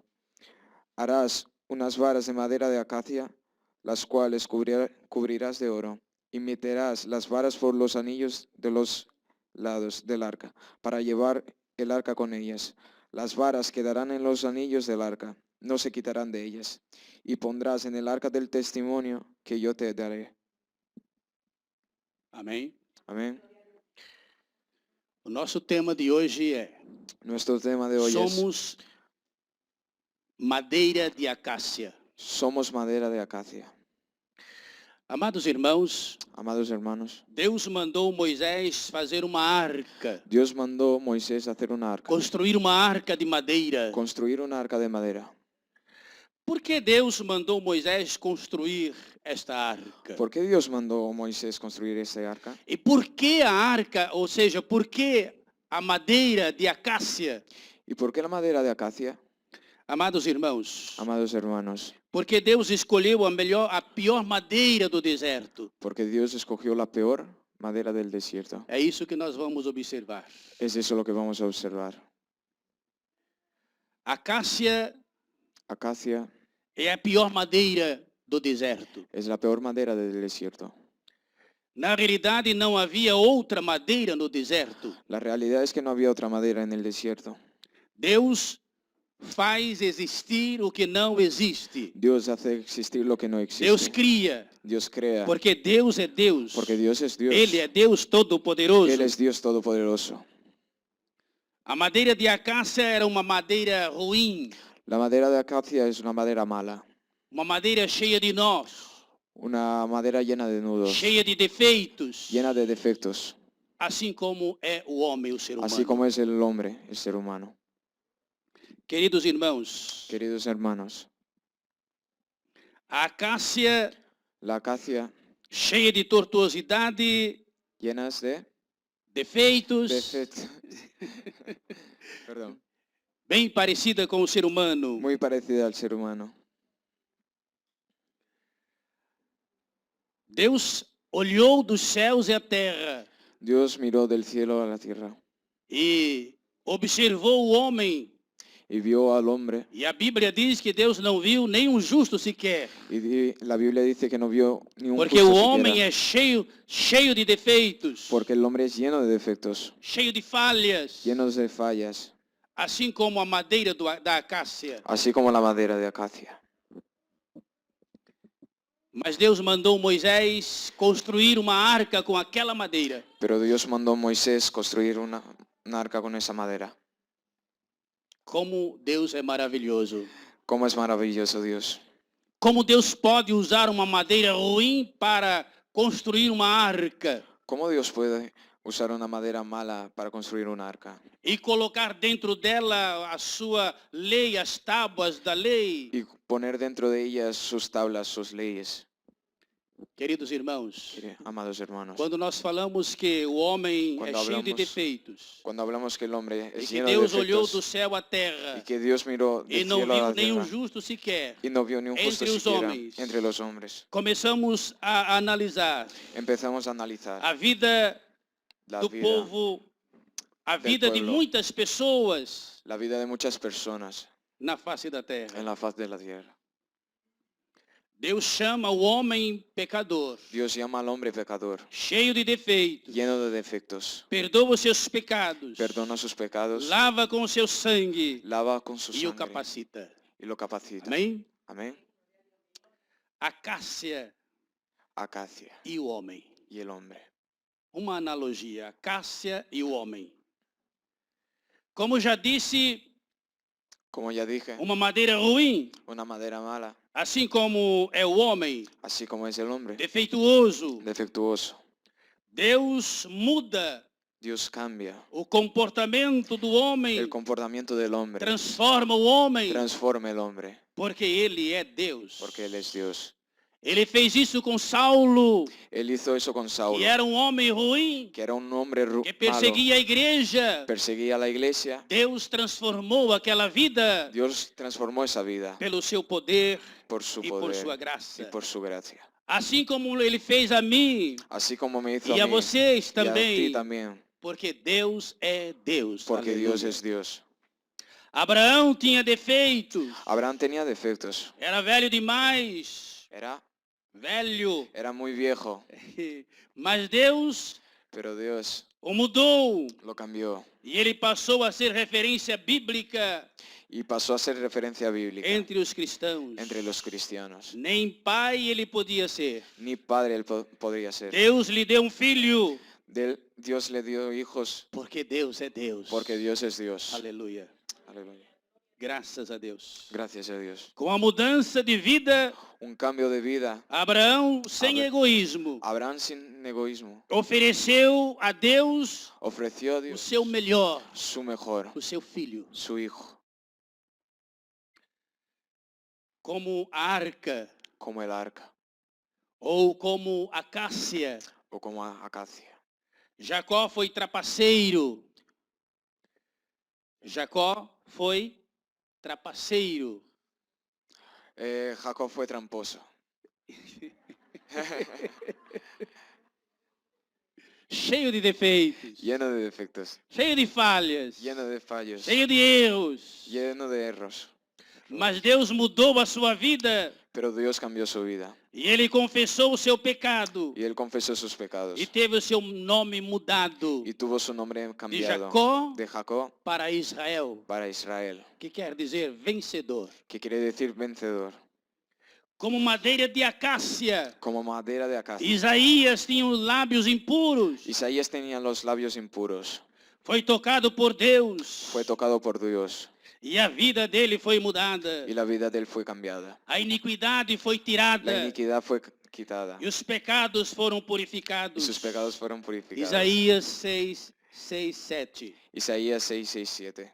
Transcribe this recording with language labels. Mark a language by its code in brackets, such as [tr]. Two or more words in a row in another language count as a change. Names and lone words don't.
[es] Harás unas varas de madera de acacia, las cuales cubrirás de oro, y meterás las varas por los anillos de los lados del arca, para llevar el arca con ellas. Las varas quedarán en los anillos del arca, no se quitarán de ellas, y pondrás en el arca del testimonio que yo te daré. [pt] Amém? [es] Amén. [pt] O nosso tema de hoje é: [es] Nuestro tema de hoy [pt] somos madeira de acácia. [es] somos madera de acacia. [pt] Amados irmãos, [es] Amados hermanos, [pt] Deus mandou Moisés fazer uma arca, [es] Dios mandó a Moisés a hacer una arca, [pt] construir uma arca de madeira. [es] construir una arca de madera. [pt] Por que Deus mandou Moisés construir esta arca? [es] ¿Por qué Dios mandó a Moisés construir esta arca? [pt] E por que a arca, ou seja, por que a madeira de acácia? [es] ¿Y por qué la madera de acacia? [pt] Amados irmãos, [es] Amados hermanos, [pt] porque Deus escolheu a pior madeira do deserto. [es] porque Dios escogió la peor madera del desierto. [pt] É isso que nós vamos observar. [es] Es eso lo que vamos a observar. [pt] A acácia [es] Acacia [pt] é a pior madeira do deserto. [es] es la peor madera del desierto. [pt] Na realidade, não havia outra madeira no deserto. [es] La realidad es que no había otra madera en el desierto. [pt] Deus faz existir o que não existe. [es] Dios hace existir lo que no [pt] Deus [es] existe. [pt] cria, [es] Dios crea, [pt] porque Deus é Deus. [es] porque Dios es Dios. [pt] Ele é Deus [es] Él [pt] Todo-Poderoso. [es] es Dios todopoderoso. [pt] A madeira de acácia era uma madeira ruim, [es] La madera de acacia es una madera mala, [pt] uma madeira cheia de nós, [es] una madera llena de nudos, [pt] cheia de defeitos, [es] llena de defectos, [pt] assim como é o homem, o ser humano. [es] así como es el hombre, el ser humano. [pt] Queridos irmãos, [es] Queridos hermanos, [pt] a acácia [es] la acacia [pt] cheia de tortuosidade, [es] llenas de [pt] defeitos, [es] defectos. Perdón. [pt] bem parecida com o ser humano. [es] Muy parecida al ser humano. [pt] Deus olhou dos céus e a terra [es] Dios miró del cielo a la tierra [pt] e observou o homem. [es] y vio al hombre. [pt] E a Bíblia diz que Deus não viu nenhum justo sequer. [es] Y la Biblia dice que no vio ni un [pt] Porque [es] justo [pt] o homem [es] siquiera, [pt] é cheio de defeitos, [es] porque el hombre es lleno de defectos, [pt] cheio de falhas, [es] llenos de fallas, [pt] assim como a madeira da acácia. [es] así como la madera de acacia. [pt] Mas Deus mandou Moisés construir uma arca com aquela madeira. [es] Pero Dios mandó a Moisés construir una arca con esa madera. [pt] Como Deus é maravilhoso. [es] ¿Cómo es maravilloso Dios? [pt] Como Deus pode usar uma madeira ruim para construir uma arca [es] ¿Cómo Dios puede usar una madera mala para construir una arca [pt] e colocar dentro dela a sua lei, as tábuas da lei? [es] y poner dentro de ellas sus tablas, sus leyes? [pt] Queridos irmãos, [es] Amados hermanos, [pt] quando nós falamos que o homem [es] Quando [pt] é cheio de [es] hablamos- [pt] defeitos [es] cuando hablamos que el hombre [pt] e [es] es [pt] que [es] lleno de [pt] Deus olhou do [es] defectos [pt] céu à terra [es] y que Dios miró [pt] e [es] del [pt] não [es] cielo a [pt] viu [es] la [pt] nenhum [es] tierra [pt] justo sequer, [es] y no vio ni un justo [pt] entre os [es] siquiera [pt] homens. [es] entre los hombres, [pt] começamos a analisar [es] empezamos a analizar [pt] a vida [es] la [pt] do [es] vida, [pt] povo, a [es] del [pt] vida de [es] pueblo. [pt] muitas pessoas [es] la vida de muchas personas [pt] na face da terra. [es] en la faz de la tierra. [pt] Deus chama o homem pecador, [es] Dios llama al hombre pecador, [pt] cheio de defeitos, [es] lleno de defectos, [pt] perdoa os seus pecados, [es] perdona sus pecados, [pt] lava com o seu sangue [es] lava con su [pt] e o [es] sangre [pt] capacita. [es] y lo capacita. [pt] Amém? [es] Amén. [pt] Acácia [es] Acacia [pt] e o homem. [es] y el hombre. [pt] Uma analogia, acácia e o homem. Como já disse, [es] Como ya dije, [pt] uma madeira ruim, [es] una madera mala, [pt] assim como é o homem, [es] así como es el hombre, [pt] defeituoso. [es] defectuoso. [pt] Deus muda [es] Dios cambia [pt] o comportamento do homem, [es] el comportamiento del hombre, [pt] transforma o homem, [es] transforma el hombre, [pt] porque ele é Deus. [es] porque Él es Dios. [pt] Ele fez isso com Saulo, [es] Él hizo eso con Saulo, [pt] que era um homem ruim, [es] que era un hombre [pt] que [es] malo, [pt] perseguia a igreja. [es] perseguía a la iglesia. [pt] Deus transformou aquela vida [es] Dios transformó esa vida [pt] pelo seu poder [es] por su [pt] e por sua [es] poder [pt] graça. [es] y por su gracia. [pt] Assim como ele fez a mim [es] Así como me hizo [pt] e [es] a a mí [pt] vocês [es] y a ti [pt] também, [es] también, [pt] porque Deus é Deus. [es] porque [pt] Aleluia. [es] Dios es Dios. [pt] Abraão tinha defeitos, [es] Abraham tenía defectos, [pt] era velho demais, velho, [es] era muy viejo, [pt] mas Deus [es] pero Dios [pt] o mudou [es] lo cambió [pt] e ele passou a ser referência bíblica [es] y pasó a ser referencia bíblica [pt] entre os cristãos. [es] entre los cristianos. [pt] Nem pai ele podia ser. [es] Ni padre él podría ser. [pt] Deus lhe deu um filho, [es] Dios le dio hijos [pt] porque Deus é Deus. [es] porque Dios es Dios. [pt] Aleluia. [es] Aleluya. [pt] Graças a Deus. [es] Gracias a Dios. [pt] Com a mudança de vida, [es] Un cambio de vida. [pt] Abraão, sem [es] Abra- [pt] egoísmo, [es] Abraham sin egoísmo [pt] ofereceu a Deus [es] ofreció a [pt] o [es] Dios [pt] seu melhor, [es] su mejor, [pt] o seu filho, [es] su hijo, [pt] como a arca [es] como el arca [pt] ou como a acácia. [es] o como a acacia. [pt] Jacó foi trapaceiro. Jacó foi trapaceiro. [es] Jacob fue tramposo, [pt] Cheio de defeitos, [es] lleno de defectos, [pt] cheio de falhas, [es] lleno de fallos, [pt] cheio de erros. [es] lleno de errores. [pt] Mas Deus mudou a sua vida [es] Pero Dios cambió su vida [pt] e ele confessou o seu pecado [es] y él confesó sus pecados [pt] e teve o seu nome mudado [es] y tuvo su nombre [pt] de [es] cambiado [pt] Jacó [es] de Jacob [pt] para Israel, [es] para Israel, [pt] que quer dizer vencedor. [es] que quiere decir vencedor, [pt] Como madeira de acácia, [es] como madera de acacia. [pt] Isaías tinha os lábios impuros, [es] Isaías tenía los labios impuros, [pt] foi tocado por Deus [es] fue tocado por Dios [pt] e a vida dele foi mudada. [es] y la vida de él fue cambiada. [pt] A iniquidade foi [es] La [pt] tirada [es] iniquidad fue quitada [pt] e os pecados foram [es] y [pt] purificados. [es] sus pecados fueron purificados. [pt] Isaías 6, 6, 7. [es] Isaías 6, 6, 7.